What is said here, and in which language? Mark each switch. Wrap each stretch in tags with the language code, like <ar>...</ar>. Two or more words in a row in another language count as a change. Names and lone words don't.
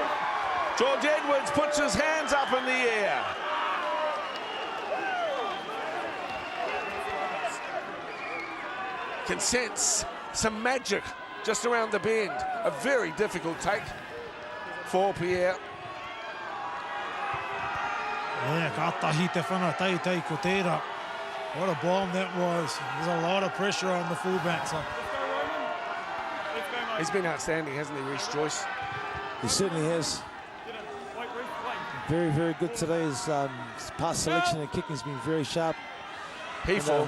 <en>George Edwards puts his hands up in the air. Can sense some magic just around the bend. A very difficult take for Pierre. Yeah,</en> <mi>ka tahi te whana tei ko tērā.</mi> <en>What a bomb that was. There's a lot of pressure on the fullback. So. He's been outstanding, hasn't he, Reece Joyce? He certainly has. Very, very good today. His pass selection and kicking has been very sharp. Hefel.</en>